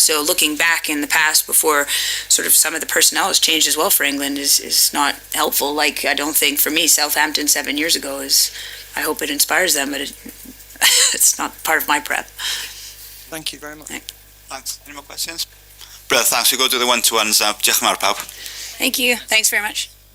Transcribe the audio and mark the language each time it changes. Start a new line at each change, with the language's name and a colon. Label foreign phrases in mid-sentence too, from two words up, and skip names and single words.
English: So looking back in the past before sort of some of the personnel has changed as well for England is not helpful. Like, I don't think, for me, Southampton 7 years ago is, I hope it inspires them, but it's not part of my prep. Thank you very much. Thanks. Any more questions? Brilliant, thanks. We go to the one-to-ones now.
Welsh: Diolch yn fawr pawb.
English: Thank you. Thanks very much.